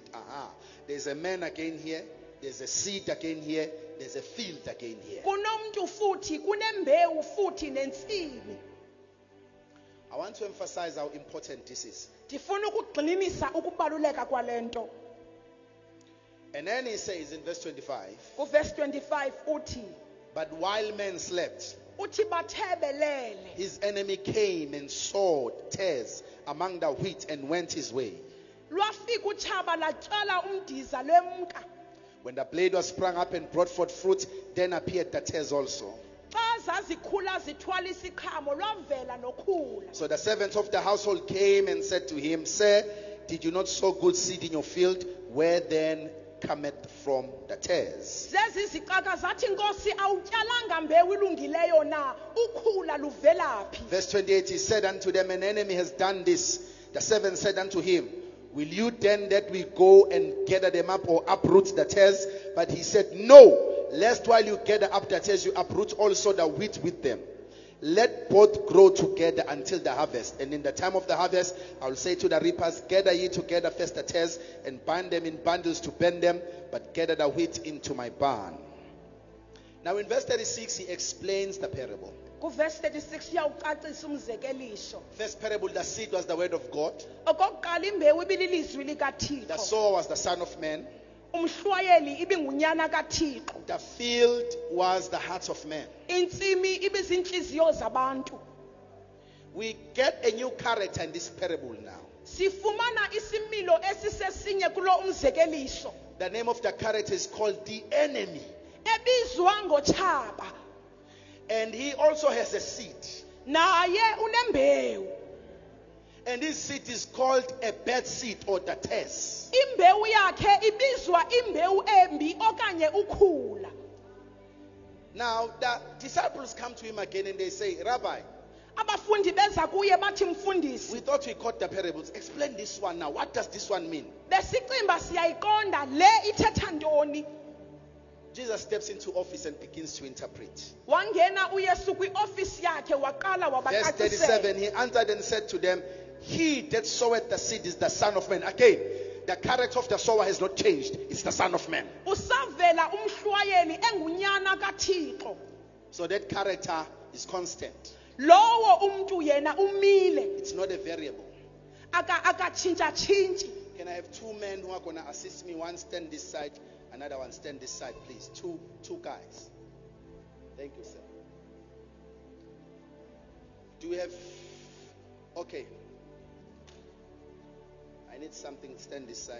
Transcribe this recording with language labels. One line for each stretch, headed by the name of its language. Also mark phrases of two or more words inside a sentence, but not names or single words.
English: There's a man again here. There's a seed again here. There's a field again here.
Xhosa: Kunomntu futhi kunembewu futhi nentsimi.
English: I want to emphasize how important this is.
Xhosa: Ndifuna ukugxininisa ukubaluleka kwalento.
English: And then he says in verse 25,
Xhosa: Kuverse 25 uthi,
English: but while men slept,
Xhosa: uthi bathebelele.
English: his enemy came and sowed tares among the wheat and went his way.
Xhosa: Lwafika utshaba latyala umdiza lwemka.
English: When the blade was sprung up and brought forth fruit, then appeared the tares also.
Xhosa: Xa zazikhula zithwala isiqhamo lwavela nokhula.
English: So the servants of the household came and said to him, Sir, did you not sow good seed in your field? Where then cometh from the tares?
Xhosa: Zezi zixaka zathi Nkosi awutyalanga mbewu ilungileyo na, ukhula luvelaphi?
English: Verse 28, he said unto them, an enemy has done this. The servant said unto him, will you then that we go and gather them up or uproot the tares? But he said, no, lest while you gather up the tares, you uproot also the wheat with them. Let both grow together until the harvest. And in the time of the harvest, I will say to the reapers, gather ye together first the tares, and bind them in bundles to burn them, but gather the wheat into my barn. Now in verse 36, he explains the parable.
Xhosa: Kuverse 36 uyawucacisa umzekeliso.
English: First parable, the seed was the word of God.
Xhosa: Okokuqala imbewu ibililizwi
English: The
Xhosa: likaThixo.
English: sower was the Son of Man.
Xhosa: Umhlwayeli ibingunyana kaThixo.
English: The field was the hearts of men.
Xhosa: Intsimi ibizinhliziyo zabantu.
English: We get a new character in this parable now.
Xhosa: Sifumana isimilo esisesinye kulo umzekeliso.
English: The name of the character is called the enemy.
Xhosa: Ebizwa ngotshaba.
English: And he also has a seed.
Xhosa: Naye unembewu.
English: And this seed is called a bad seed or the tares.
Xhosa: Imbewu yakhe ibizwa imbewu embi okanye ukhula.
English: Now the disciples come to him again and they say, Rabbi,
Xhosa: Abafundi beza kuye bathi mfundisi.
English: we thought we caught the parables. Explain this one now. What does this one mean?
Xhosa: Besicimba siyayiqonda le ithetha ntoni.
English: Jesus steps into office and begins to interpret.
Xhosa: Wangena uYesu kwioffice yakhe waqala
English: Verse
Xhosa: wabacacisela.
English: 37, he answered and said to them, he that soweth the seed is the Son of Man. Again, the character of the sower has not changed. It's the Son of Man.
Xhosa: Usavela umhlwayeli engunyana kaThixo.
English: So that character is constant.
Xhosa: Lowo umuntu yena umile.
English: It's not a variable.
Xhosa: Akatshintsha tshintshi.
English: Can I have two men who are going to assist me? One stand this side, another one stand this side, please. Two guys. Thank you, sir. Do we have... Okay. I need something. Stand this side.